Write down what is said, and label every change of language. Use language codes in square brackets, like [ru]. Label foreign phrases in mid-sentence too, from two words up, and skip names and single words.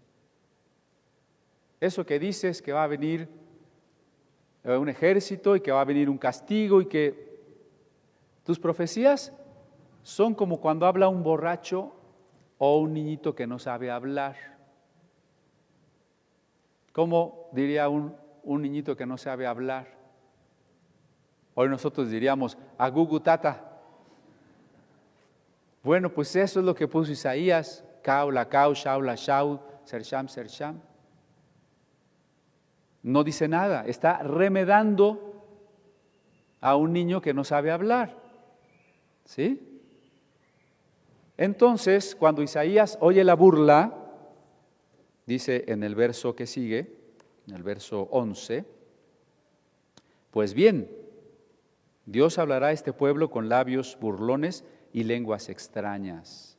[es] Eso que dices que va a venir un ejército y que va a venir un castigo y que tus profecías son como cuando habla un borracho o un niñito que no sabe hablar. ¿Cómo diría un niñito que no sabe hablar? Hoy nosotros diríamos, agugu tata. Bueno, pues eso es lo que puso Isaías, [he] קו, לקו, צו, לצו, זעיר שם, זעיר שם. [es] No dice nada, está remedando a un niño que no sabe hablar. ¿Sí? Entonces, cuando Isaías oye la burla, dice en el verso que sigue, en el verso 11, pues bien, Dios hablará a este pueblo con labios burlones y lenguas extrañas.